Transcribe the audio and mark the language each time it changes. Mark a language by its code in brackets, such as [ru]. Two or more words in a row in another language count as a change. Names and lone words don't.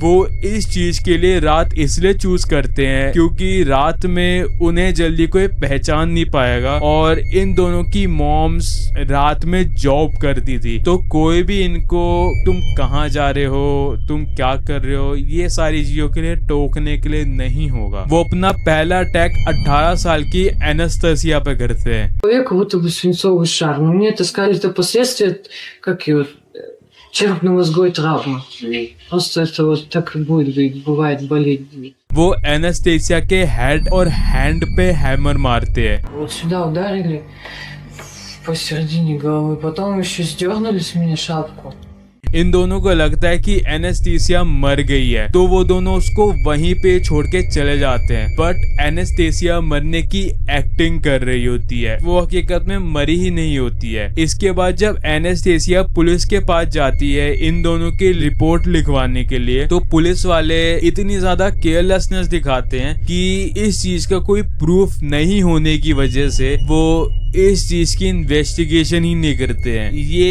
[hi] वो इस चीज के लिए रात इसलिए चूज करते हैं क्योंकि रात में उन्हें जल्दी कोई पहचान नहीं पाएगा और इन दोनों की मॉम्स रात में जॉब करती थी तो कोई भी इनको तुम कहाँ जा रहे हो, तुम क्या कर रहे हो, ये सारी चीजों के लिए टोकने के लिए नहीं होगा। वो अपना पहला अटैक 18 साल की एनास्टेसिया पे करते हैं। [ru] Человек будто бы свинцовый шар. Но мне это сказали, это последствия, как его, черепно-мозговой травмы. Просто это вот так и будет, бывает болеть. [hi] वो एनास्टेसिया के हेड और हैंड पे हैमर मारते हैं। [ru] Вот сюда ударили посередине головы, потом еще сдернули с меня шапку. [hi] इन दोनों को लगता है कि एनास्टेसिया मर गई है तो वो दोनों उसको वहीं पे छोड़ के चले जाते हैं। बट एनास्टेसिया मरने की एक्टिंग कर रही होती है, वो हकीकत में मरी ही नहीं होती है। इसके बाद जब एनास्टेसिया पुलिस के पास जाती है इन दोनों की रिपोर्ट लिखवाने के लिए तो पुलिस वाले इतनी ज्यादा केयरलेसनेस दिखाते हैं कि इस चीज का कोई प्रूफ नहीं होने की वजह से वो इस चीज की इन्वेस्टिगेशन ही नहीं करते हैं।